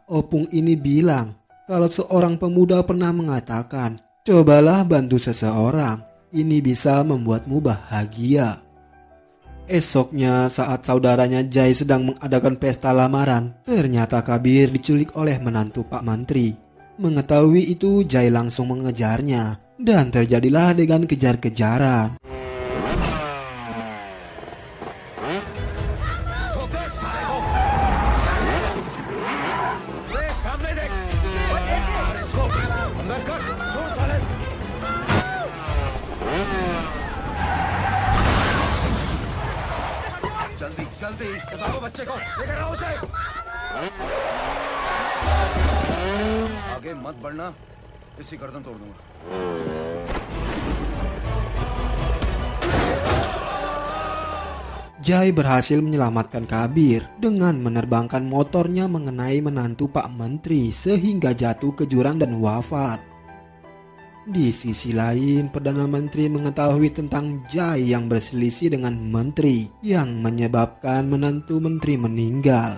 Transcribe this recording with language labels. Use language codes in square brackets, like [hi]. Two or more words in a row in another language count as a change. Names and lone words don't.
[id] Opung ini bilang kalau seorang pemuda pernah mengatakan, "Cobalah bantu seseorang, ini bisa membuatmu bahagia." Esoknya saat saudaranya Jai sedang mengadakan pesta lamaran, ternyata Kabir diculik oleh menantu Pak Mantri. Mengetahui itu, Jai langsung mengejarnya dan terjadilah adegan kejar-kejaran. [hi] सामने देख, इसको अंदर कर, छोड़ साले। जल्दी जल्दी बताओ बच्चे को, लेकर आओ उसे। आगे मत बढ़ना, इसी गर्दन तोड़ दूंगा। [id] Jai berhasil menyelamatkan Kabir dengan menerbangkan motornya mengenai menantu Pak Menteri sehingga jatuh ke jurang dan wafat. Di sisi lain, Perdana Menteri mengetahui tentang Jai yang berselisih dengan menteri yang menyebabkan menantu menteri meninggal.